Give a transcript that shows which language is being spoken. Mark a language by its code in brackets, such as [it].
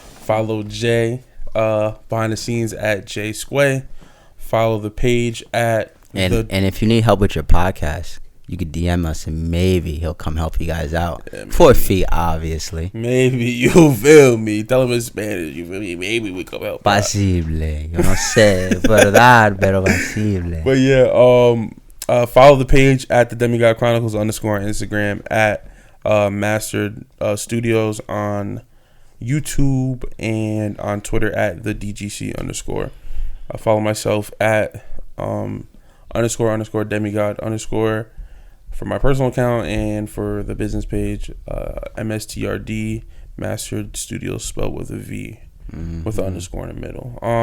[en] Follow Jay behind the scenes at Jay Squay. Follow the page at and if you need help with your podcast, you could DM us and maybe he'll come help you guys out for a fee, obviously. Maybe, you feel me? Tell him in Spanish, you feel me? Maybe we come help. [es] Posible, yo no sé, verdad, pero posible. [en] But yeah, follow the page at the Demigod Chronicles _ on Instagram, at Master Studios on YouTube, and on Twitter at the DGC _. Follow myself at _ Demigod _ for my personal account, and for the business page, MSTRD Master Studios spelled with a V, with an underscore in the middle.